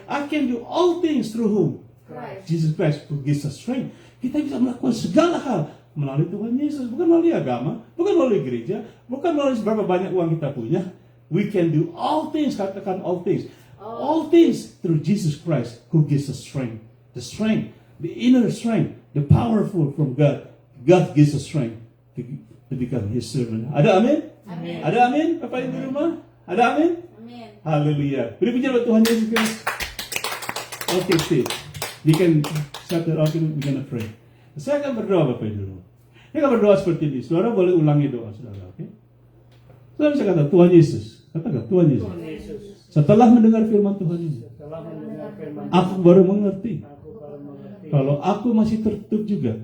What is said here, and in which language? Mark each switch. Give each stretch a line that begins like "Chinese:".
English: I can do all things through whom? Christ. Jesus Christ who gives us strength.
Indonesian: Kita bisa melakukan segala hal melalui Tuhan Yesus. Bukan melalui agama. Bukan melalui gereja. Bukan melalui seberapa banyak uang kita punya.
English: We can do all things.
Indonesian: Katakan
English: all things. All things through Jesus Christ who gives us strength. The strength, the inner strength, the powerful from God. God gives us strength to become His servant.
Indonesian: Ada amin? Amin. Ada amin? Bapak Ibu di rumah? Ada amin? Amin. Haleluya. Beri puji buat Tuhan Yesus Kristus. Okay, Steve.
English: You can shut it off and we're gonna pray.
Indonesian: Saya akan berdoa Bapak Ibu di rumah. Saya akan berdoa seperti ini. Saudara boleh ulangi doa saudara, oke? Saudara bisa kata Tuhan Yesus. Katakan Tuhan Yesus. Tuhan Yesus, Setelah mendengar firman Tuhan ini, setelah mendengar firman aku baru mengerti aku baru mengerti kalau aku masih tertutup juga